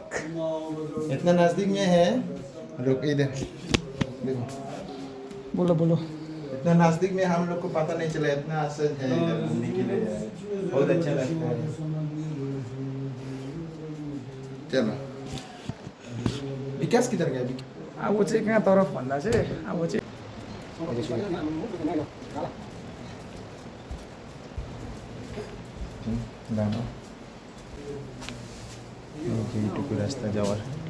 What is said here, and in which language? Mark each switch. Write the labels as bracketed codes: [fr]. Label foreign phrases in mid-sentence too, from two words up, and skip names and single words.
[hi] इतना नजदीक में है। रुक इधर देखो, बोलो बोलो। इतना नजदीक में हम लोग को पता नहीं चला, इतना असर है इधर घूमने के लिए, बहुत अच्छा लगता है। चलो विकास किधर गया अभी? [ne] अब चाहिँ कहाँ तरफ भन्दा चाहिँ अब चाहिँ [bn] এইটুকু রাস্তা যাওয়ার।